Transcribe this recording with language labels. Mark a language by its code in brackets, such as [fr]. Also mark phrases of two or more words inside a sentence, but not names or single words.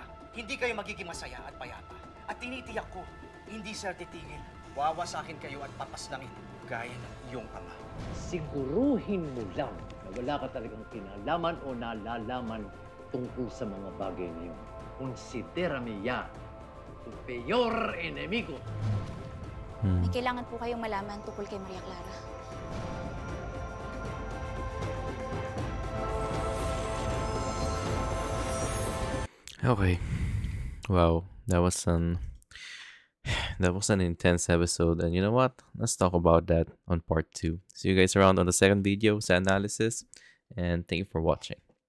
[tl] Hindi kayo magiging masaya at payapa. At tinitiyak ko, hindi sir titigil. Wawasakin kayo at papasnangin gaya ng iyong ama. Siguruhin mo lang na wala ka talagang kinalaman o nalalaman tungkol sa mga bagay na yun. [es] Considerame ya tu peor enemigo. [tl] May kailangan po kayong malaman tungkol kay Maria Clara. [en] Okay. Wow, that was an intense episode, and you know what? Let's talk about that on part 2. See you guys around on the second video, sa analysis, and thank you for watching.